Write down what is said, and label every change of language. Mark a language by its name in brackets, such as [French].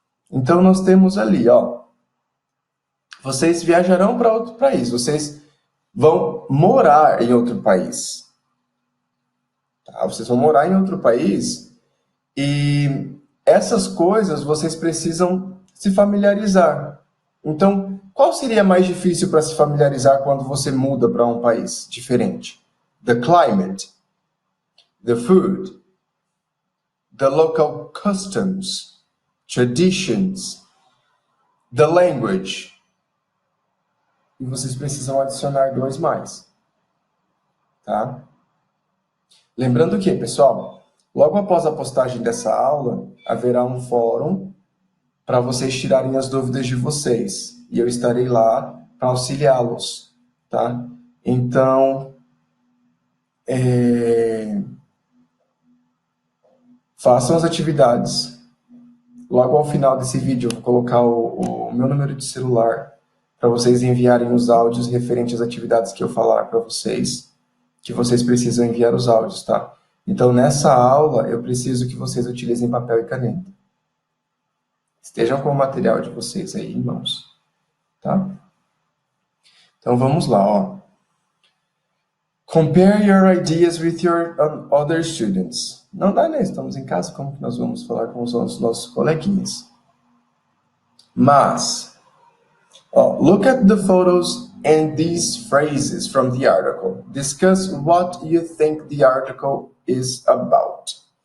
[Portuguese] Então, nós temos ali, ó, vocês viajarão para outro país, vocês vão morar em outro país, tá? Vocês vão morar em outro país e essas coisas vocês precisam se familiarizar. Então, qual seria mais difícil para se familiarizar quando você muda para um país diferente? [English] The climate, the food, the local customs, traditions, the language. [Portuguese] E vocês precisam adicionar 2 mais. Tá? Lembrando que, pessoal, logo após a postagem dessa aula, haverá um fórum para vocês tirarem as dúvidas de vocês. E eu estarei lá para auxiliá-los, tá? Então, façam as atividades. Logo ao final desse vídeo, eu vou colocar o meu número de celular para vocês enviarem os áudios referentes às atividades que eu falar para vocês, que vocês precisam enviar os áudios, tá? Então, nessa aula, eu preciso que vocês utilizem papel e caneta. Estejam com o material de vocês aí em mãos, tá? Então, vamos lá, ó. [English] Compare your ideas with your other students. [Portuguese] Não dá, né? Estamos em casa, como que nós vamos falar com os nossos coleguinhas? [English] Mas, look at the photos and these phrases from the article. Discuss what you think the article is about.